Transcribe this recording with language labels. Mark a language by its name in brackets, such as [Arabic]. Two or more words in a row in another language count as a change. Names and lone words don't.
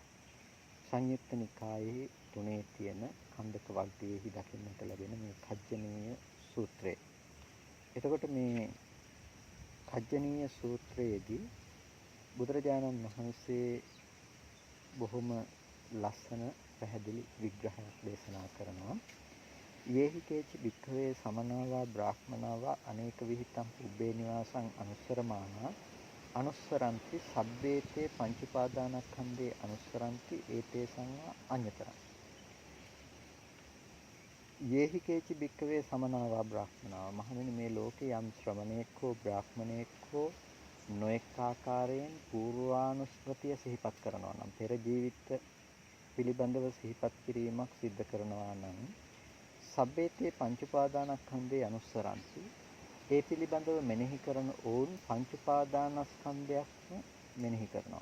[Sinhala] සංයුක්ත නිකායේ 3 තියෙන කන්දක වර්ගයේහි දකින්නට ලැබෙන මේ කජ්ජනීය සූත්‍රය. එතකොට මේ කජ්ජනීය සූත්‍රයේදී බුදුරජාණන් වහන්සේ බොහොම ලස්සන පැහැදිලි විග්‍රහයක් දේශනා කරනවා. [Pali] යේහි කේච භික්ඛවේ සමනාවා බ්‍රාහ්මනාවා අනේක විහිතං උබ්බේ නිවාසං අනුස්සරමානා අනුස්සරಂತಿ සබ්බේතේ පංච උපාදානස්කන්ධේ අනුස්සරಂತಿ ඒතේ සංවා අඤ්‍යතරං යේහි කේචි භික්කවේ සමනාවා බ්‍රාහ්මනාවා [Sinhala] මහණෙනි මේ ලෝකේ යම් ශ්‍රමණේක් හෝ බ්‍රාහ්මණේක් හෝ නොඑක ආකාරයෙන් පූර්වානුස්මෘතිය සිහිපත් කරනවා නම් පෙර ජීවිත පිළිබඳව සිහිපත් කිරීමක් සිද්ධ කරනවා නම් [Pali] සබ්බේතේ පංච උපාදානස්කන්ධේ අනුස්සරಂತಿ [Sinhala] ඒ පිළිබඳව මෙනෙහි කරන ඕන් පංච උපාදානස්කන්ධයක්ම මෙනෙහි කරනවා.